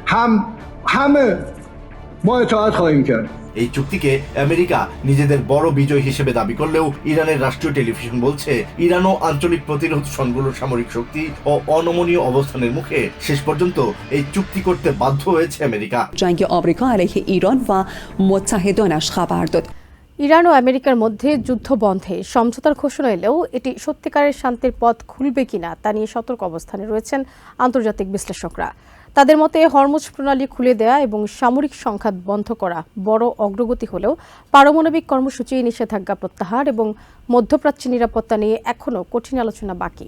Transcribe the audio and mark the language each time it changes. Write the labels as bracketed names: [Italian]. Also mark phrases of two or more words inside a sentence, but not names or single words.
[Bangla] এই চুক্তিকে আমেরিকা নিজেদের বড় বিজয় হিসেবে দাবি করলেও ইরানের রাষ্ট্রীয় টেলিভিশন বলছে, ইরান ও আঞ্চলিক প্রতিরোধ সংঘগুলোর সামরিক শক্তি ও অনমনীয় অবস্থানের মুখে শেষ পর্যন্ত এই চুক্তি করতে বাধ্য হয়েছে আমেরিকা। [Persian] جنگ آمریکا علیه ایران و متحدانش خبر داد. [Bangla] ইরান ও আমেরিকার মধ্যে যুদ্ধ বন্ধে সমঝোতার ঘোষণা এলেও এটি সত্যিকারের শান্তির পথ খুলবে কিনা তা নিয়ে সতর্ক অবস্থানে রয়েছেন আন্তর্জাতিক বিশ্লেষকরা। তাদের মতে হরমুজ প্রণালী খুলে দেয়া এবং সামরিক সংঘাত বন্ধ করা বড় অগ্রগতি হলেও পারমাণবিক কর্মসূচি, নিষেধাজ্ঞা প্রত্যাহার এবং মধ্যপ্রাচ্যের নিরাপত্তা নিয়ে এখনও কঠিন আলোচনা বাকি।